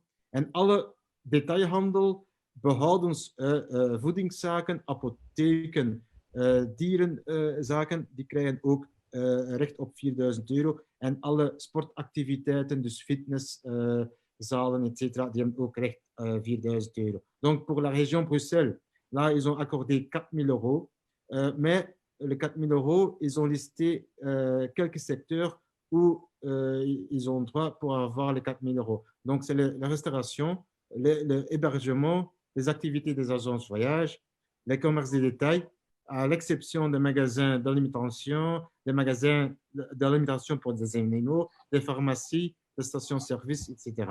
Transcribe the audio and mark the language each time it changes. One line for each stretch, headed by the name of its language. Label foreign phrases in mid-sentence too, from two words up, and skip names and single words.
Dutch: En alle detailhandel, behoudens voedingszaken, apotheken, dierenzaken, die krijgen ook recht op 4.000 euro. En alle sportactiviteiten, dus fitnesszalen, etc., die hebben ook recht 4.000 euro.
French: Donc, pour la région Bruxelles, là, ils ont accordé 4.000 euros. Mais les 4.000 euros, ils ont listé quelques secteurs où ils ont droit pour avoir les 4.000 euros. Donc, c'est la restauration, l'hébergement, les activités des agences voyage, les commerces de détail, à l'exception des magasins d'alimentation, des magasins d'alimentation pour des animaux, des pharmacies, des stations-service, etc.